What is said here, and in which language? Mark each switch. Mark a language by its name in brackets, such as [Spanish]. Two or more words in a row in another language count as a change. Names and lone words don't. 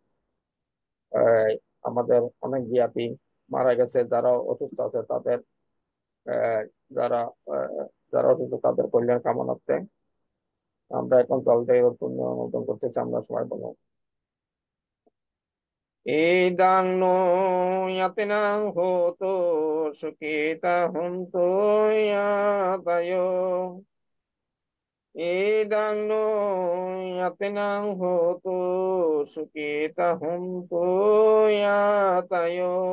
[Bangla] আমাদের অনেক জ্ঞাতি মারা গেছে, যারা অসুস্থ আছে তাদের আহ, যারা যারা অসুস্থ তাদের কল্যাণ কামনার্থে আমরা এখন জল থেকে পুণ্য অর্জন করতেছি। আমরা সবাই বলবো [Pali] ইদাং নো ইয়াতিনাং হোতো সুখিতা হন্তু ইয়াতয়ো ইদাং নো ইয়াতিনাং হোতো সুখিতা হন্তু ইয়াতয়ো